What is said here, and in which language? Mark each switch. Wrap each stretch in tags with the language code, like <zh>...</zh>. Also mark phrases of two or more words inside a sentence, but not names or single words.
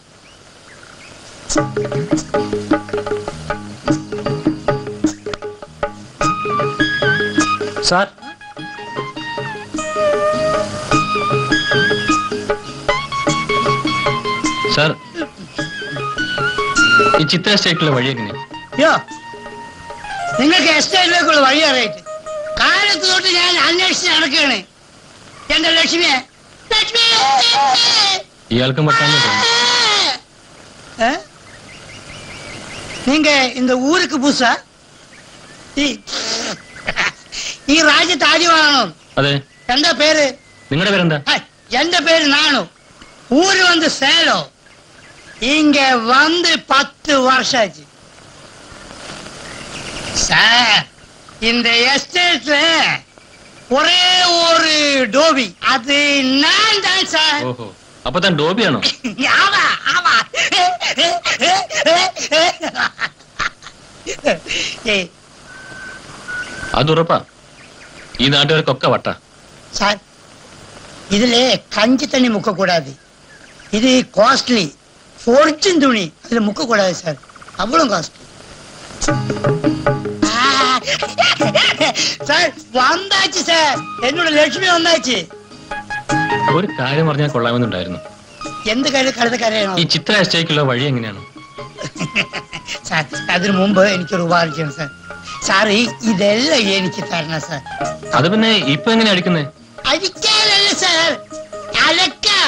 <ml>സാർ, സാർ, ഈ ചിത്ര എസ്റ്റേറ്റിലെ വഴി എങ്ങനെയാ? യോ, നിങ്ങൾക്ക് എസ്റ്റേറ്റിലേക്കുള്ള വഴി അറിയിട്ട് കാലത്ത് തൊട്ട് ഞാൻ അന്വേഷിച്ച് നടക്കുകയാണ്. എന്റെ ലക്ഷ്മിയെ, ലക്ഷ്മി, ഇയാൾക്കും പെട്ടെന്ന് തോന്നുന്നു.</ml> <ta>நீங்க இந்த ஊருக்கு புதுசா?</ta> <ml>ഈ രാജ്യത്ത് ആദ്യമാണോ? അതെ. എന്താ പേര്? നിങ്ങളുടെ പേരെന്താ? എന്റെ പേര് നാണു.</ml> <ta>ஊரு வந்து சேலம். இங்க வந்து 10 வருஷம் ஆச்சு சார். இந்த எஸ்டேட்ல ஒரே ஒரு டோபி, அது நான் தான் சார்.</ta> <ml>ഓഹോ, അപ്പൊ താൻ ഡോബിയാണോ?</ml> <ta>ஆமா ஆமா.</ta> <ml>അതുറപ്പാ. ഈ നാട്ടുകാർക്കൊക്കെ വട്ട.</ml> <ta>சார், இதுல கஞ்சி தண்ணி முக்க கூடாது. இது காஸ்ட்லி fortune துணி, அதுல முக்க கூடாது சார். அவ்வளவு காஸ்ட்லி. சார் வந்தாச்சு சார், என்னோட லட்சுமி வந்தாச்சு.</ta> <ml>ഒരു കാര്യം പറഞ്ഞാൽ കൊള്ളാമെന്നുണ്ടായിരുന്നു. എന്ത് കാര്യം? കഴുത കരയണോ? ഈ ചിത്ര എസ്റ്റേറ്റിലുള്ള വഴി എങ്ങനെയാണ്? സാർ, അതിനു മുമ്പ് എനിക്കൊരു ഉപകാരം സാർ. സാറ് ഇതെല്ലാം എനിക്ക് തരണം സാർ. അത് പിന്നെ ഇപ്പൊ എങ്ങനെ അടിക്കുന്നേ? അടിക്കാനല്ല സാർ, അലക്കാൻ.</ml>